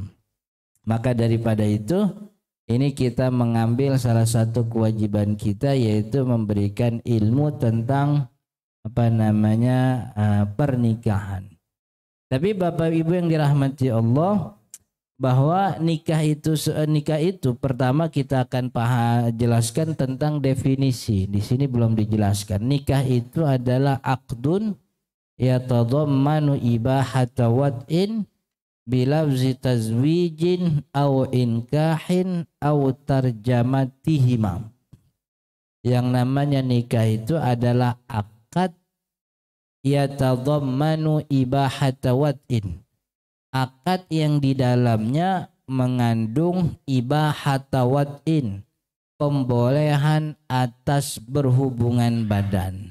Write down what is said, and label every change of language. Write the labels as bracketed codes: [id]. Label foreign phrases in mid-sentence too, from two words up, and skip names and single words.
[id] Maka daripada itu, ini kita mengambil salah satu kewajiban kita, yaitu memberikan ilmu tentang pernikahan. Tapi Bapak Ibu yang dirahmati Allah, bahwa nikah itu pertama kita akan jelaskan tentang definisi. Di sini belum dijelaskan. Nikah itu adalah [ar] عقد يتضمن إباحة وطء بلفظ تزويج أو إنكاح أو ترجمتهما. [id] Yang namanya nikah itu adalah akad [ar] يتضمن إباحة وطء, [id] akad yang di dalamnya mengandung [ar] إباحة وطء, [id] pembolehan atas berhubungan badan.